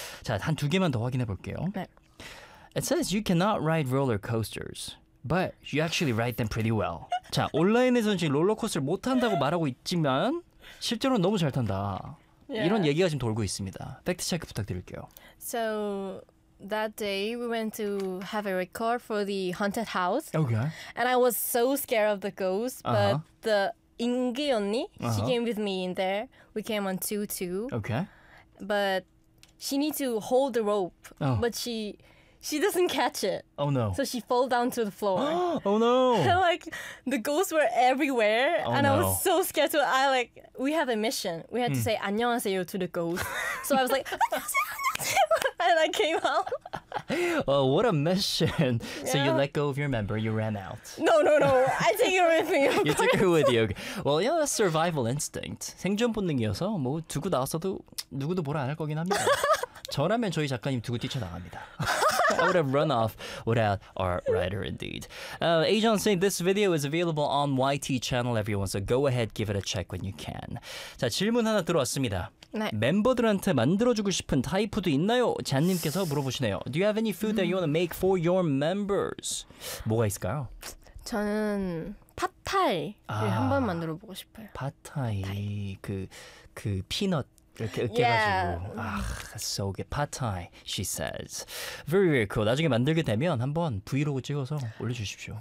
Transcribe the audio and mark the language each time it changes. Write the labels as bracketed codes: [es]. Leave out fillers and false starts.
[ko] 자, 한 두 개만 더 확인해 볼게요. 네. [en] It says you cannot ride roller coasters. But you actually ride them pretty well. [ko] 자, 온라인에서는 지금 롤러코스터를 못한다고 말하고 있지만 실제로는 너무 잘 탄다. [en] Yeah. [ko] 이런 얘기가 지금 돌고 있습니다. 팩트 체크 부탁드릴게요. [en] So that day we went to have a record for the haunted house. Okay. And I was so scared of the ghost, but the 인기 언니, she came with me in there. We came on 2-2. Okay. But she need to hold the rope. Oh. But she doesn't catch it. Oh no. So she fell down to the floor. Oh no. And like the ghosts were everywhere. Oh, and no. I was so scared. So I like, we have a mission. We had to say [ko] 안녕하세요 [en] to the ghost. So I was like, [ko] 안녕하세요, 안녕하세요. [en] And I came out. Well, what a mission. Yeah. So you let go of your member, you ran out. No. I take her with me. You took her with you. Well, yeah, that's survival instinct. [ko] 생존 본능이어서 뭐 두고 나왔어도 누구도 뭐라 안 할 거긴 합니다. 저라면 저희 작가님 두고 뛰쳐나갑니다. [en] I would have run off without our writer, indeed. Ajon saying, this video is available on YT channel, everyone, so go ahead, give it a check when you can. [ko] 자, 질문 하나 들어왔습니다. 네. 멤버들한테 만들어주고 싶은 타이푸드 있나요? 잔님께서 물어보시네요. [en] Do you have any food that you want to make for your members? [ko] 뭐가 있을까요? 저는 팟타이를 한번 만들어보고 싶어요. 팟타이, 그 피넛. 이렇게 으깨가지고 [en] yeah. 아, so good. Pad Thai, she says. Very, very cool. [ko] 나중에 만들게 되면 한번 브이로그 찍어서 올려주십시오.